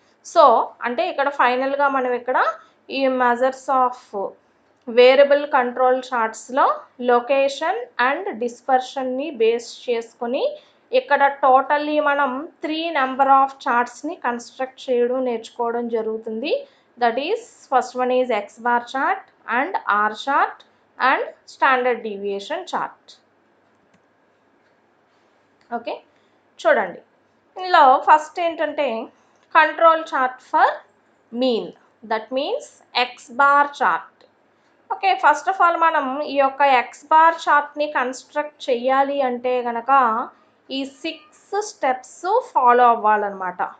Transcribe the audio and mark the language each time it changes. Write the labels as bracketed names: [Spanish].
[Telugu] So అంటే ఇక్కడ ఫైనల్గా మనం ఇక్కడ ఈ measures of variable control చార్ట్స్లో location and డిస్పర్షన్ని base చేసుకొని ఇక్కడ టోటల్లీ మనం 3 నెంబర్ ఆఫ్ చార్ట్స్ని కన్స్ట్రక్ట్ చేయడం నేర్చుకోవడం జరుగుతుంది. [English] That is, first one is X bar chart and R chart and standard deviation chart. [Telugu] Okay, చూడండి ఇందులో ఫస్ట్ ఏంటంటే [English] Control chart for mean, that means X bar chart. [Telugu] Okay, first of all మనం ఈ యొక్క X bar చార్ట్ని construct చేయాలి అంటే కనుక ఈ 6 స్టెప్స్ ఫాలో అవ్వాలన్నమాట.